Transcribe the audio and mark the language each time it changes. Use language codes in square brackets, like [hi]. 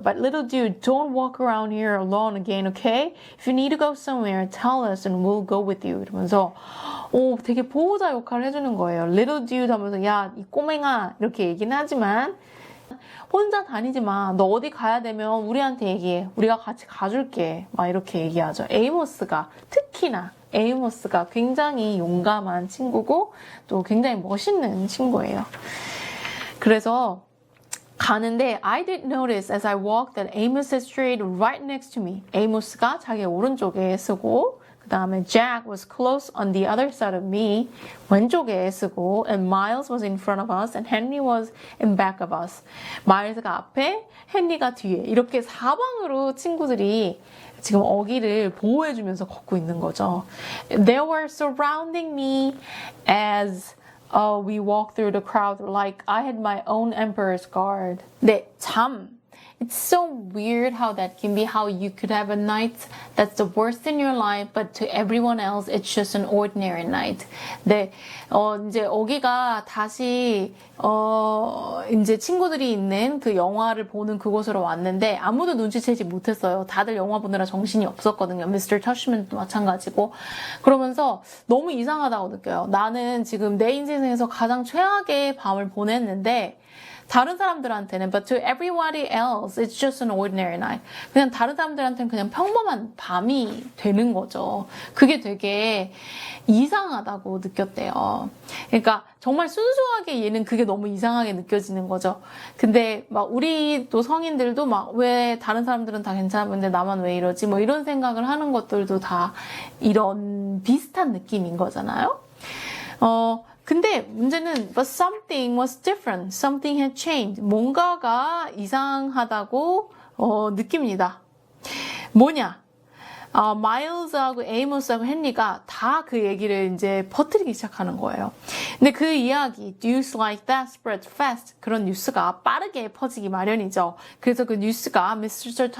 [en] But little dude, don't walk around here alone again, okay? If you need to go somewhere, tell us and we'll go with you. [ko] 이러면서 되게 보호자 역할을 해주는 거예요. Little dude 하면서 야, 이 꼬맹아 이렇게 얘기는 하지만 혼자 다니지 마. 너 어디 가야 되면 우리한테 얘기해. 우리가 같이 가줄게. 막 이렇게 얘기하죠. 특히나 에이모스가 굉장히 용감한 친구고 또 굉장히 멋있는 친구예요. 그래서 가는데 [en] I did notice as I walked that Amos is straight right next to me. [ko] 에이모스가 자기 오른쪽에 쓰고 그 다음에 [en] Jack was close on the other side of me. [ko] 왼쪽에 쓰고 [en] and Miles was in front of us and Henry was in back of us. [ko] 마일스가 앞에 헨리가 뒤에 이렇게 사방으로 친구들이 지금 어기를 보호해주면서 걷고 있는 거죠. [en] They were surrounding me as we walked through the crowd like I had my own emperor's guard. [ko] 네, [en] It's so weird how that can be, how you could have a night that's the worst in your life, but to everyone else, it's just an ordinary night. [ko] 네, 이제 어기가 다시, 이제 친구들이 있는 그 영화를 보는 그곳으로 왔는데, 아무도 눈치채지 못했어요. 다들 영화 보느라 정신이 없었거든요. Mr. Tushman도 마찬가지고. 그러면서 너무 이상하다고 느껴요. 나는 지금 내 인생에서 가장 최악의 밤을 보냈는데, 다른 사람들한테는 [en] but to everybody else it's just an ordinary night. [ko] 그냥 다른 사람들한테는 그냥 평범한 밤이 되는 거죠. 그게 되게 이상하다고 느꼈대요. 그러니까 정말 순수하게 얘는 그게 너무 이상하게 느껴지는 거죠. 근데 막 우리 또 성인들도 막 왜 다른 사람들은 다 괜찮은데 나만 왜 이러지? 뭐 이런 생각을 하는 것들도 다 이런 비슷한 느낌인 거잖아요. 근데 문제는 [en] but something was different. Something had changed. [ko] 뭔가가 이상하다고 느낍니다. 뭐냐? 마일즈하고 에이모스하고 헨리가 다 그 얘기를 이제 퍼뜨리기 시작하는 거예요. 근데 그 이야기, [en] news like that spread fast. [ko] 그런 뉴스가 빠르게 퍼지기 마련이죠. 그래서 그 뉴스가 Mr.